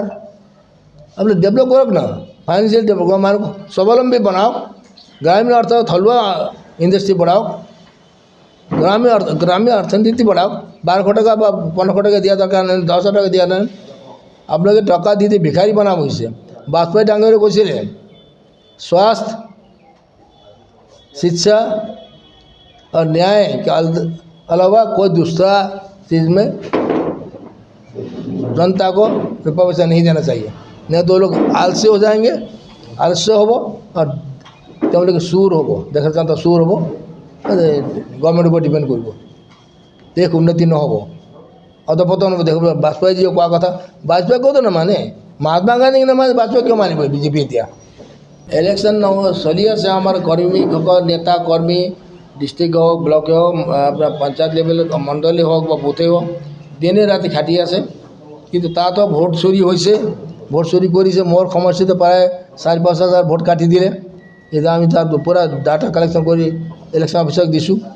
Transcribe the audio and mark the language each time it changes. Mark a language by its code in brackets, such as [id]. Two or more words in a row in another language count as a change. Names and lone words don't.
[as] আপুনি ডেভেলপ কৰক না [en] financial develop [as] মানুহ স্বাৱলম্বী বনাওক গ্ৰামীণ অৰ্থ থলুৱা ইণ্ডাষ্ট্ৰী বঢ়াওক গ্ৰামীণ অৰ্থনীতি বঢ়াওক 1200 টাকা বা 1500 টাকা দিয়া দৰকাৰ নাই 10,000 টাকা দিয়া নাই আপোনালোকে টকা দি ভিখাৰী বনাব হৈছে বাজপেয়ী ডাঙৰীয়ে কৈছিলে [hi] स्वास्थ्य शिक्षा और न्याय के अलावा कोई दूसरा चीज़ में जनता को रुपया पैसा नहीं देना चाहिए नहीं तो लोग आलसी हो जाएंगे आलस्य होबो और [as] তেওঁলোকে চুৰ হ'ব দেশৰ জনতা চুৰ হ'ব গভৰ্ণমেণ্টৰ ওপৰত ডিপেণ্ড কৰিব দেশ উন্নতি নহ'ব অধপতন হ'ব দেশ বাজপেয়ীজীয়ে কোৱা কথা বাজপেয়ী কওঁতো নামানে মহাত্মা গান্ধীক নামানে বাজপেয়ী কিয় মানিব বিজেপি এতিয়া ইলেকশ্যন চলি আছে আমাৰ কৰ্মীসকল নেতা কৰ্মী ডিষ্ট্ৰিক্ট হওক ব্লকে হওক আপোনাৰ পঞ্চায়ত লেভেলত মণ্ডলী হওক বা বুথে হওক দিনে ৰাতি খাটি আছে কিন্তু তাতো ভোট চুৰি হৈছে ভোট চুৰি কৰিছে মোৰ সমষ্টিতে প্ৰায় 4-5 হাজাৰ ভোট কাটি দিলে এতিয়া আমি তাৰ পূৰা [en] data collection [as] কৰি ইলেকশ্যন অফিচক দিছোঁ